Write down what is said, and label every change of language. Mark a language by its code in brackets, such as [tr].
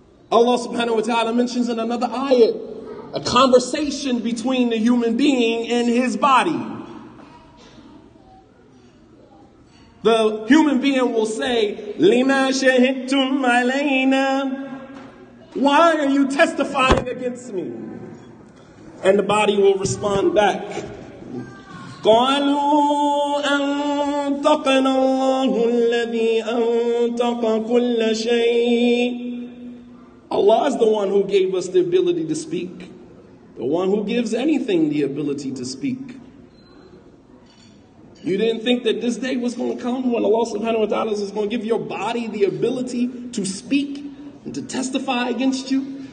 [en] Allah subhanahu wa ta'ala mentions in another ayat a conversation between the human being and his body. The human being will say, لِمَا شَهِدْتُمْ عَلَيْنَا, why are you testifying against me? [ar] And the body will respond back, قَالُوا أَنْطَقَنَا اللَّهُ الَّذِي أَنْطَقَ كُلَّ شَيْءٍ. [en] Allah is the one who gave us the ability to speak, the one who gives anything the ability to speak. You didn't think that this day was going to come when Allah subhanahu wa ta'ala is going to give your body the ability to speak and to testify against you?